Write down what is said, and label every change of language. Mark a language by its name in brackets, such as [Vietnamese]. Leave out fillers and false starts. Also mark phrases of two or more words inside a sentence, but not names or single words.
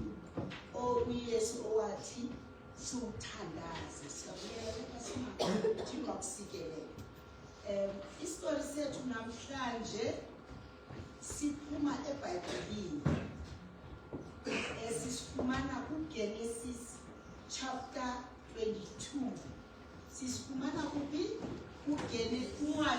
[Xhosa] uYesu owathi siwuthandaze. Siyabulela lapha Simanga uthi makusikelele. Isitori sethu namhlanje siphuma eBhayibhelini. Sisifumana kuGenesis chapter 22. Sisifumana kuphi?